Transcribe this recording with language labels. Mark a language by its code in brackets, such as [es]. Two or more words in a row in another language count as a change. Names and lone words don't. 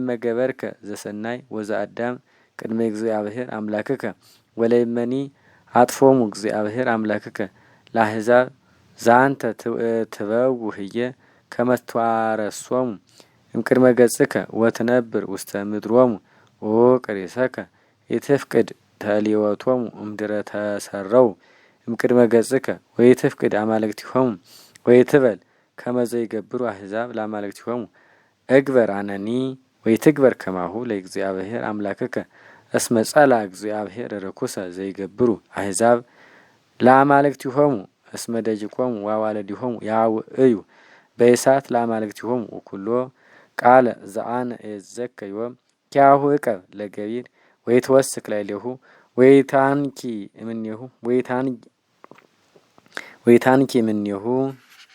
[gez] ገበርከ ዘሰናይ ወዘአዳም ቅድመ እግዚአብሔር አምላክከ ወለእመኒ አጥፎሙ እግዚአብሔር አምላክከ ለአሕዛብ ዘአንተ ትበው ህየ ከመ ትዋረሶሙ እምቅድመ ገጽከ ወትነብር ውስተ ምድሮሙ ኦቅሬሰከ ኢትፍቅድ ተልዮቶሙ እምድረ ተሰረው እምቅድመ ገጽከ ወኢትፍቅድ አማልክቲሆሙ ወኢትበል ከመ ዘይገብሩ አሕዛብ ለአማልክቲሆሙ እግበር አነኒ ወኢትግበር ከማሁ ለእግዚአብሔር አምላክከ እስመ ጸላ እግዚአብሔር ርኩሰ ዘይገብሩ አሕዛብ ለአማልክቲሆሙ እስመ ደጅቆሙ ወአዋልዲሆሙ ያውእዩ በእሳት ለአማልክቲሆሙ ወኩሎ ቃለ ዘአነ እየዝዘከ ዮም ኪያሁ ዕቀብ ለገቢር ወይትወስክ ላዕሌሁ ወይታንኪ እምኔሁ